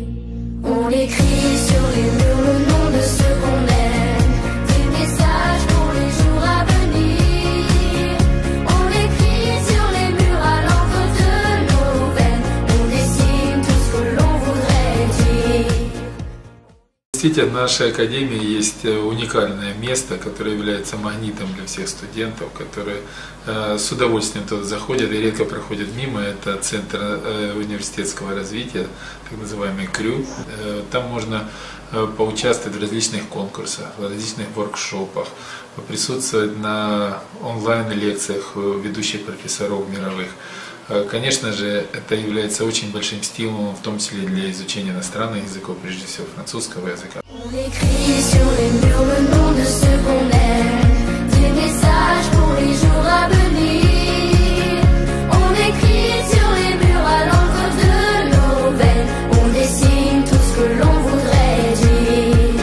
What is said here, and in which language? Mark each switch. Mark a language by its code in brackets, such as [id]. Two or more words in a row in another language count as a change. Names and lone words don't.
[fr] On écrit sur les murs le nom de ceux qu'on aime, des messages pour les jours à venir. On écrit sur les murs à l'encre de nos veines, on dessine tout ce que l'on voudrait dire. [ru] Действительно, в нашей академии есть уникальное место, которое является магнитом для всех студентов, которые с удовольствием туда заходят и редко проходят мимо. Это Центр университетского развития, так называемый КРЮ. Там можно поучаствовать в различных конкурсах, в различных воркшопах, присутствовать на онлайн-лекциях ведущих профессоров мировых. Конечно же, это является очень большим стимулом, в том числе для изучения иностранных языков, прежде всего французского языка. [fr] On écrit sur les murs le nom de ceux qu'on aime, des messages pour les jours à venir. On écrit sur les murs à l'encre de nos veines, on dessine tout ce que l'on voudrait dire.